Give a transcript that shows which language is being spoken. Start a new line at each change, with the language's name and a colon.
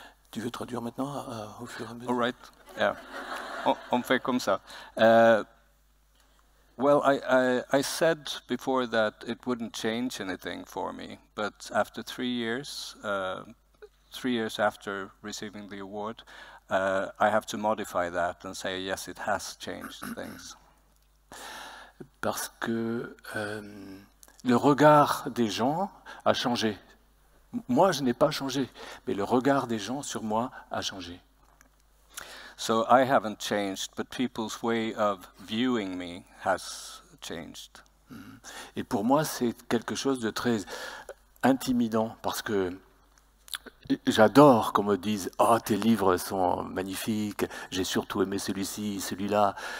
French: Tu veux traduire maintenant au fur et à mesure?
English: All right. Yeah.
French: On fait comme ça.
English: Well, I said before that it wouldn't change anything for me, but after 3 years, 3 years after receiving the award, I have to modify that and say, yes, it has changed things.
French: Parce que le regard des gens a changé. Moi, je n'ai pas changé, mais le regard des gens sur moi a changé.
English: So I haven't changed, but people's way of viewing me has changed.
French: Et pour moi, c'est quelque chose de très intimidant, parce que j'adore qu'on me dise « Oh, tes livres sont magnifiques, j'ai surtout aimé celui-ci, celui-là ».